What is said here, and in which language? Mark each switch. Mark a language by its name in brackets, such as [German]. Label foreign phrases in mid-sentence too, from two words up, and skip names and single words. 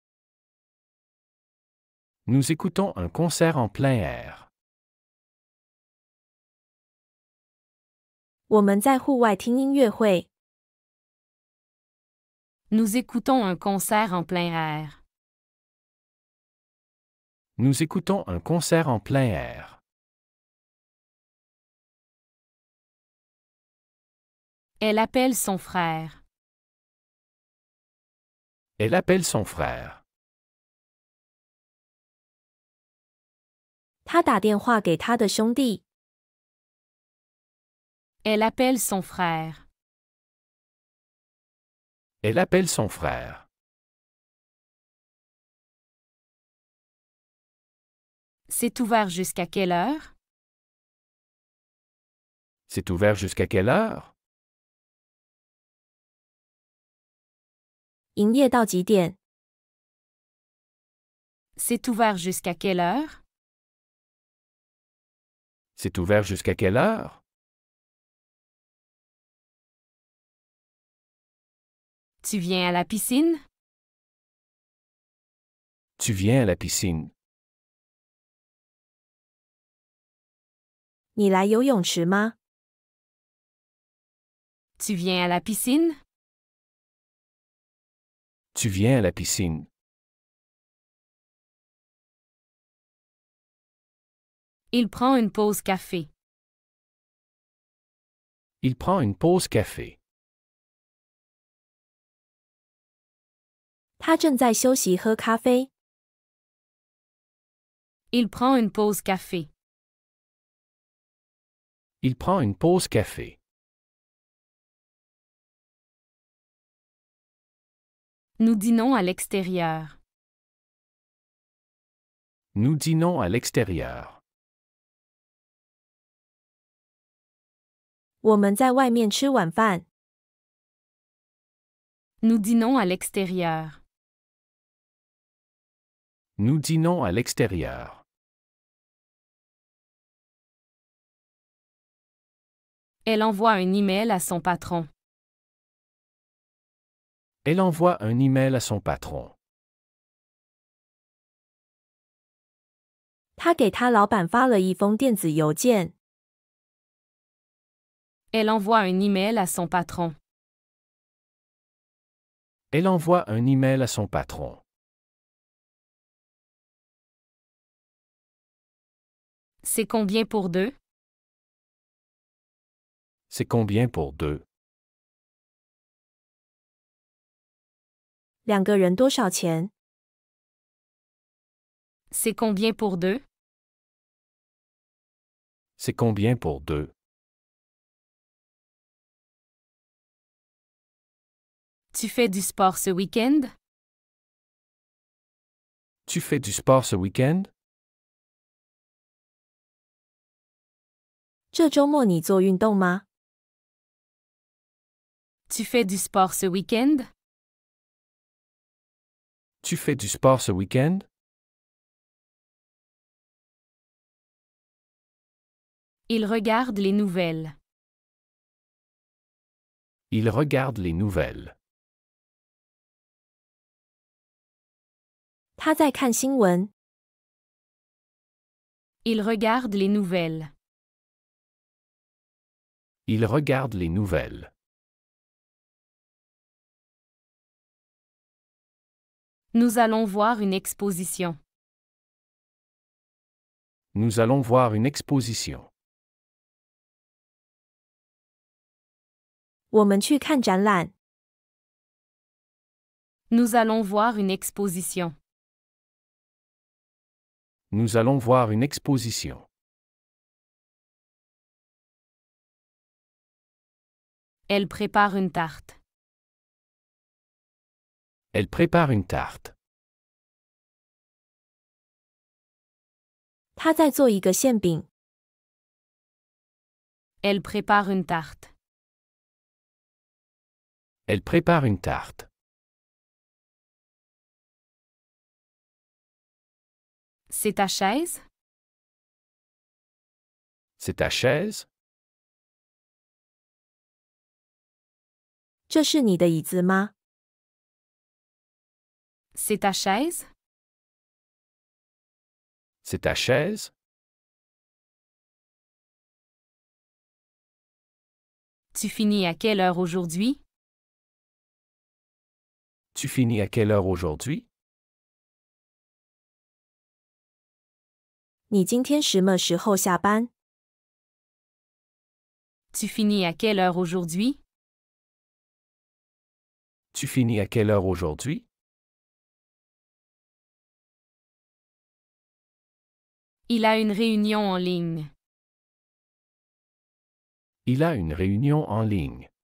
[French] Nous écoutons un concert en plein air. [Chinese] 我们在户外听音乐会。 [French] Nous écoutons un concert en plein air. Nous écoutons un concert en plein air. Elle appelle son frère. Elle appelle son frère. [Chinese] 他打电话给他的兄弟。 [French] Elle appelle son frère. Elle appelle son frère. C'est ouvert jusqu'à quelle heure? C'est ouvert jusqu'à quelle heure? [Chinese] 营业到几点？ [French] C'est ouvert jusqu'à quelle heure? C'est ouvert jusqu'à quelle heure? Tu viens à la piscine? Tu viens à la piscine. [Chinese] 你来游泳池吗？ [French] Tu viens à la piscine? Tu viens à la piscine. Il prend une pause café. Il prend une pause café. [Chinese] 他正在休息喝咖啡。 [French] Il prend une pause café. Il prend une pause café. Nous dînons à l'extérieur. Nous dînons à l'extérieur. [Chinese] 我们在外面吃晚饭。 [French] Nous dînons à l'extérieur. Nous dînons à l'extérieur. Elle envoie un email à son patron. Elle envoie un email à son patron. [Chinese] 他给他老板发了一封电子邮件。 [French] Elle envoie un email à son patron. Elle envoie un email à son patron. C'est combien pour deux? C'est combien pour deux? [Chinese] 两个人多少钱？ [French] C'est combien pour deux? C'est combien pour deux? Tu fais du sport ce week-end? Tu fais du sport ce week-end? [Chinese] 这周末你做运动吗？ [French] Tu fais du sport ce week-end? Tu fais du sport ce week-end? Il regarde les nouvelles. Il regarde les nouvelles. [Chinese] 他在看新闻。 [French] Il regarde les nouvelles. Il regarde les nouvelles. Nous allons voir une exposition. Nous allons voir une exposition. [Chinese] 我们去看展览。 [French] Nous allons voir une exposition. Nous allons voir une exposition. Elle prépare une tarte. Elle prépare une tarte. [Chinese] 他在做一个馅饼。 [French] Elle prépare une tarte. Elle prépare une tarte. C'est ta chaise? C'est ta chaise? [Chinese] 这是你的椅子吗？ [French] C'est ta chaise? C'est ta chaise? Tu finis à quelle heure aujourd'hui? Tu finis à quelle heure aujourd'hui? [Chinese] 你今天什么时候下班？ [French] Tu finis à quelle heure aujourd'hui? Tu finis à quelle heure aujourd'hui? Il a une réunion en ligne. Il a une réunion en ligne.